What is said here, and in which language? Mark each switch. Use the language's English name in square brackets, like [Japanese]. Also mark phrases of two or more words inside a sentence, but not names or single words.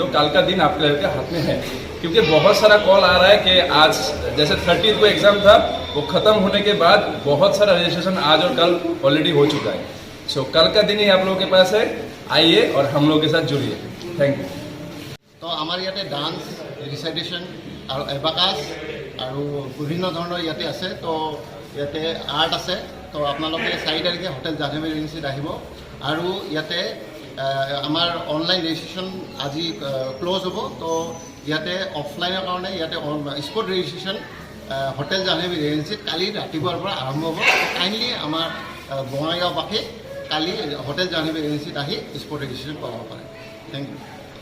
[Hindi] कल का दिन आपके लड़के हाथ में है, क्योंकि बहुत सारा कॉल आ रहा है कि आज जैसे 30 को एग्ज़ाम था, वो ख़त्म होने के बाद बहुत सारा रजिस्ट्रेशन आज और कल ऑलरेडी हो चुका है। सो कल का दिन ही आप लोगों के पास है, आइए और हम लोग के साथ जुड़िए। [English] thank you. [Assamese] তো আমাৰ ইতে [English] dance recitation [Assamese] অৰ এবাকাছ অৰ বিভিন্ন ধৰণৰ ইতে আছে। তো ইতে আৰ্ট আছে। তো আপোনালোকে 4 তাৰিখে হোটেল জাহ্নৱী ৰিজেন্সীত আহিব অৰ ইতে আমাৰ [English] online registration [Assamese] আজি ক্লোজ হ। তো ইতে অফলাইনৰ কাৰণ ইতে [English] spot registration [Assamese] হোটেল জাহ্নৱী ৰিজেন্সীত কালি ৰাতিপুৱাৰ পৰা আৰম্ভ হ। কাইন্ডলি আমাৰ বঙাইগাঁৱবাসী কালি হোটেল জাহ্নৱী ৰিজেন্সীত আহি [English] spot registration [Assamese] কৰাব পাৰে। [English] thank you.